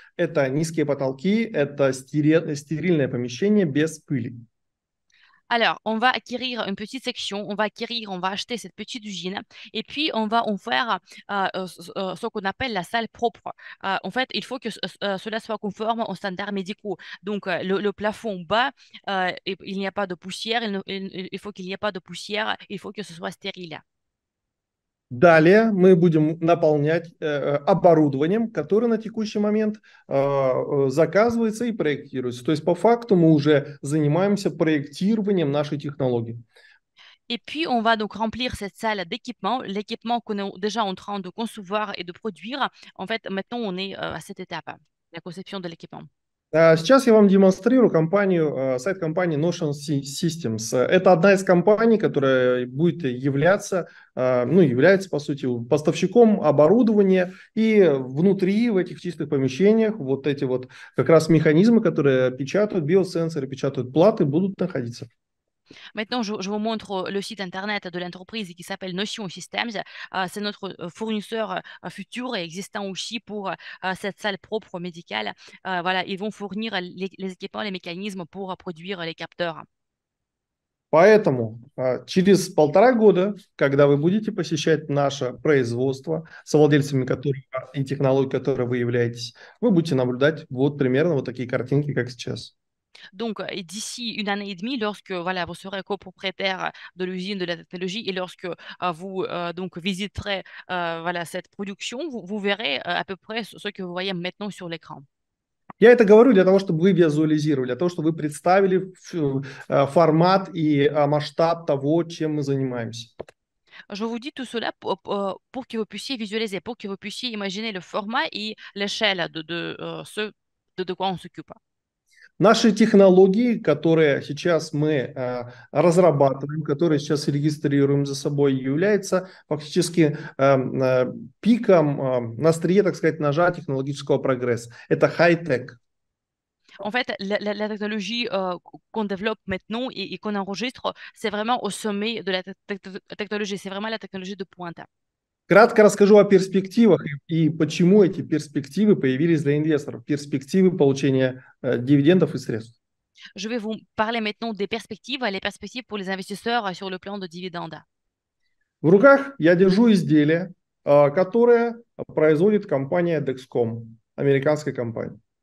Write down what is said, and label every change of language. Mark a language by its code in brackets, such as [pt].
[ru] Это низкие потолки, это стерильное помещение без пыли. [fr] Alors, on va acquérir une petite section, on va acheter cette petite usine et puis on va en faire ce qu'on appelle la salle propre. En fait, il faut que cela soit conforme aux standards médicaux. Donc, le plafond bas, il n'y a pas de poussière, il faut qu'il n'y ait pas de poussière, il faut que ce soit stérile. [ru] Далее мы будем наполнять оборудованием, которое на текущий момент заказывается и проектируется. То есть по факту мы уже занимаемся проектированием нашей технологии. [fr] Et puis, on va donc remplir cette salle d'équipement, l'équipement qu'on est déjà en train de concevoir et de produire. En fait, maintenant, on est à cette étape, la conception de l'équipement. [ru] Сейчас я вам демонстрирую компанию, сайт компании Notion Systems. Это одна из компаний, которая будет являться, ну, является, по сути, поставщиком оборудования. И внутри, в этих чистых помещениях, вот эти вот как раз механизмы, которые печатают, биосенсоры, печатают платы, будут находиться. [fr] Maintenant, je vous montre le site internet de l'entreprise qui s'appelle Notion Systems. C'est notre fournisseur futur et existant aussi pour cette salle propre médicale. Voilà, ils vont fournir les équipements, les mécanismes pour produire les capteurs. [ru] Поэтому через 1,5 года, когда вы будете посещать наше производство, совладельцами которого и технологий, которой вы являетесь, вы будете наблюдать вот примерно вот такие картинки, как сейчас. [fr] Donc, et d'ici une année et demie, lorsque voilà, vous serez copropriétaire de l'usine de la technologie et lorsque vous donc visiterez voilà, cette production, vous verrez à peu près ce que vous voyez maintenant sur l'écran. [ru] Я это говорю для того, чтобы вы визуализировали, для того, чтобы вы представили формат и масштаб того, чем мы занимаемся. [fr] Je vous dis tout cela pour que vous puissiez visualiser, pour que vous puissiez imaginer le format et l'échelle de quoi on s'occupe. [ru] Наши технологии, которые сейчас мы разрабатываем, которые сейчас регистрируем за собой, являются фактически пиком на острие, так сказать, ножа технологического прогресса. Это хай-тек. [fr] En fait, la technologie qu'on développe maintenant et qu'on enregistre, c'est vraiment au sommet de la technologie. C'est vraiment la technologie de pointe. [ru] Кратко расскажу о перспективах и почему эти перспективы появились для инвесторов. Перспективы получения дивидендов и средств. [fr] Je vais vous parler maintenant des perspectives, les perspectives pour les investisseurs sur le plan de dividendes. [ru] В руках я держу изделие, которое производит компания Dexcom, американская компания.